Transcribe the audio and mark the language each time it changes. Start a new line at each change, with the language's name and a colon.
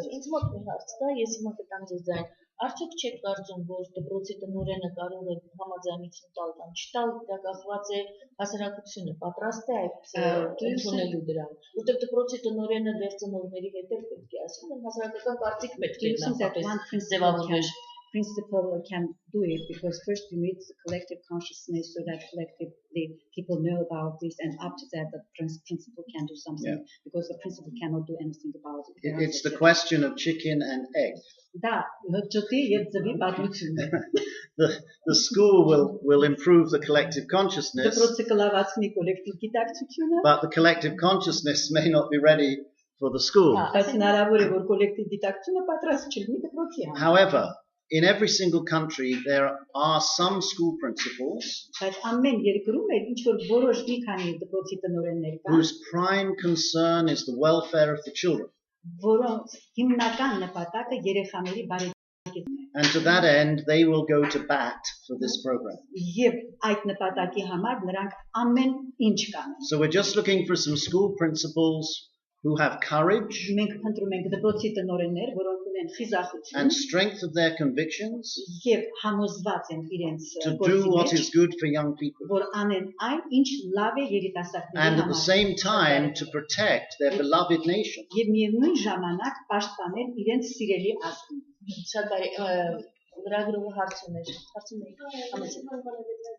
Armenian: Ինձ մոտ մի հարց կա, ես հիմա կտամ ձեզ ձայն։ Արդյոք չեք կարծում, որ դպրոցի տնօրենը կարող է համաձայնություն տալ կամ չտալ, դա կախված է հասարակությունը, պատրաստ է այդ ընդունելու դրան։ Որտեղ դպրոցի տնօրենը դեռ ծնողների հետ է պետք է ասում, հասարակական կարծիք պետք է նախապես ձևավորվեր։
English: principle can do it because first you need collective consciousness so that collectively people know about this and after that the principle can do something because the principle cannot do anything about it. It's the question of chicken and egg.
Armenian: Da, հջոտի եւ ձվի պատմությունն է։
English: The school will improve the collective consciousness,
Armenian: Դպրոցը կլավացնի կոլեկտիվ գիտակցությունը,
English: but the collective consciousness may not be ready for the school.
Armenian: բայց հնարավոր է որ կոլեկտիվ գիտակցությունը պատրաստ չլինի դպրոցի համար։
English: However, in every single country there are some school principals
Armenian: Բայց ամեն երկրում էլ ինչ որ որոշ մի քանի դպրոցի տնօրեններ կան,
English: whose prime concern is the welfare of the children.
Armenian: որոնց հիմնական նպատակը երեխաների բարեկեցումն է։
English: And to that end, they will go to bat for this program.
Armenian: Եվ այդ նպատակի համար նրանք ամեն ինչ կանեն։
English: So we're just looking for some school principals who have courage
Armenian: Մենք փնտրում ենք դպրոցի տնօրեններ, որոնք ունեն խիզախություն
English: and strength of their convictions
Armenian: եւ համոզված են իրենց
English: to do what is good for young people,
Armenian: որ անեն այն, ինչ լավ է երիտասարդների
English: and at the
Armenian: համար։
English: same time to protect their beloved nation.
Armenian: Եվ միևնույն ժամանակ պաշտպանել իրենց սիրելի ազգին։ Շատ բարի, լրագրողը հարց ուներ։ Հարցում եք,